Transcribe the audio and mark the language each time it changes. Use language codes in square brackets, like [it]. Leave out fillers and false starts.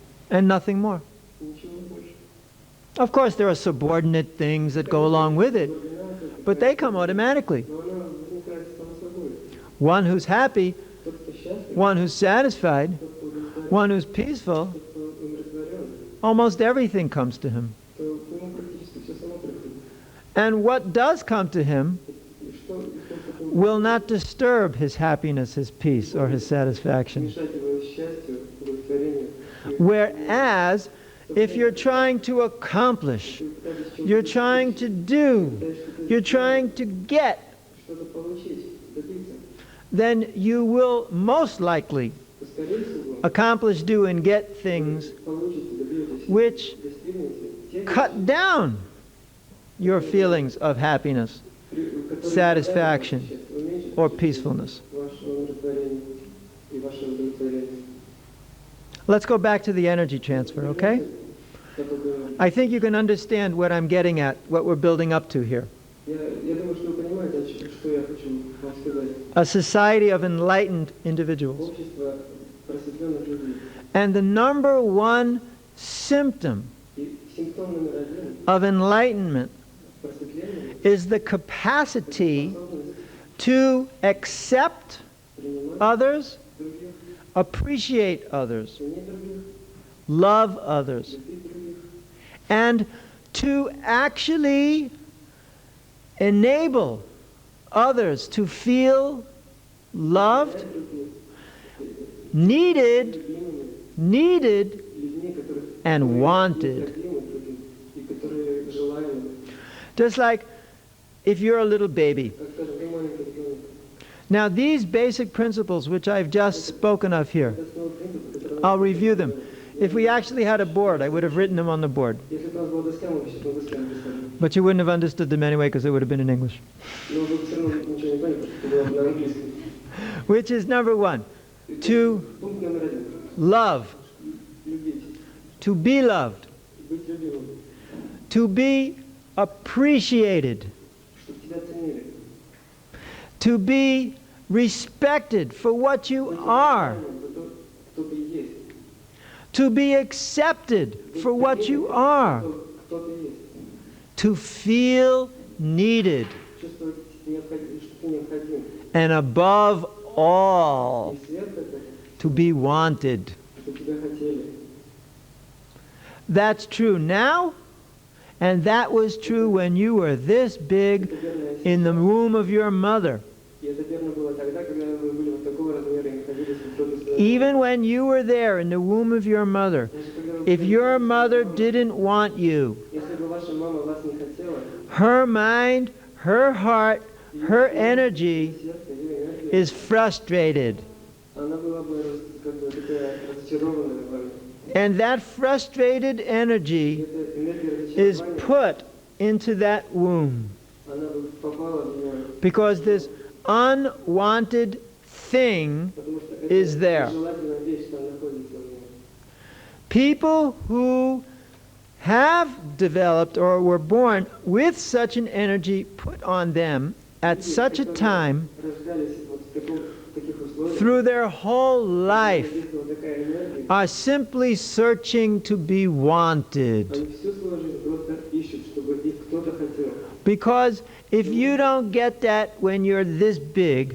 [en] and nothing more. [ru] Ничего больше. [en] Of course, there are subordinate things that go along with it, but they come automatically. [ru] Но она возникает само собой. [en] One who's happy, [ru] Тот, кто счастлив, [en] one who's satisfied, [ru] тот, кто удовлетворен, [en] one who's peaceful, [ru] тот, кто умиротворен, [en] almost everything comes to him. [ru] то к нему практически все само приходит. [en] And what does come to him [ru] И что [en] will not disturb his happiness, his peace, or his satisfaction. [ru] мешать его счастью, удовлетворению. [en] Whereas, if you're trying to accomplish, you're trying to do, you're trying to get, [ru] Что-то получить, добиться, [en] then you will most likely [ru] то, скорее всего, [en] accomplish, do, and get things [ru] получите, добьетесь, [en] which [ru] достигнете те [en] cut down your feelings of happiness, [ru] которые [en] satisfaction, [ru] уменьшат [en] or peacefulness. [ru] ваше умиротворение и ваше удовлетворение. [en] Let's go back to the energy transfer, okay? I think you can understand what I'm getting at, what we're building up to here. [ru] Я думаю, что вы понимаете, что я хочу вам сказать. [en] A society of enlightened individuals. [ru] Общество просветленных людей. [en] And the number one symptom [ru] И симптом номер один [en] of enlightenment [ru] просветления [en] is the capacity [ru] способность [en] to accept [ru] принимать [en] others, [ru] других, [en] appreciate others, [ru] ценить других, [en] love others, [ru] любить других, [en] and to actually enable others to feel loved, [ru] стать других, [en] needed, [ru] любимыми [en] needed, [ru] людьми, которых [en] and wanted. [ru] необходимы другим и которые желаемы. [en] Just like if you're a little baby. [ru] Как скажем, вы маленький ребенок. [en] Now these basic principles which I've just spoken of here, [ru] Это основной принцип, который [en] I'll review them. If we actually had a board, I would have written them on the board. [ru] Если бы у нас была доска, мы бы сейчас на доске написали. [en] But you wouldn't have understood them anyway because it would have been in English. [ru] Но вы бы все равно ничего не поняли, потому что это было на английском. [en] Which is number one, to [ru] Пункт номер один. [en] love, [ru] Любить. [en] to be loved, [ru] Быть любимым. [en] to be appreciated, [ru] Чтобы тебя ценили. [en] to be respected for what you are, [ru] За то, кто ты есть. [en] to be accepted for what you are, [ru] Кто ты есть. [en] to feel needed, [ru] Чувствовать, что ты необходим. [en] and above all, [ru] И сверх этого, [en] to be wanted. [ru] чтобы тебя хотели. [en] That's true now, and that was true when you were this big [ru] Это верно [en] in the womb of your mother. [ru] И это верно было тогда, когда вы были вот такого размера и находились в утробе своей [en] Even when you were there in the womb of your mother, [ru] Значит, когда вы [en] if [ru] были- [en] your mother didn't want you, [ru] Если бы ваша мама вас не хотела, [en] her mind, her heart, her energy [ru] сердце, ее энергия, [en] is frustrated. [ru] она была бы как бы такая разочарованная вами. [en] And that frustrated [ru] И [en] energy [ru] эта энергия [en] is [ru] разочарования, [en] put into that womb [ru] она бы попала в нее, [en] because this unwanted thing [ru] потому что [en] is [ru] это [en] there. [ru] нежелательная вещь там находится в ней. [en] People who have developed or were born with such an energy put on them at such a time [ru] Рождались вот в таких условиях, [en] through their whole life [ru] действовала такая энергия, [en] are simply searching to be wanted. [ru] они всю свою жизнь просто ищут, чтобы их кто-то хотел. [en] Because if you don't get that when you're this big,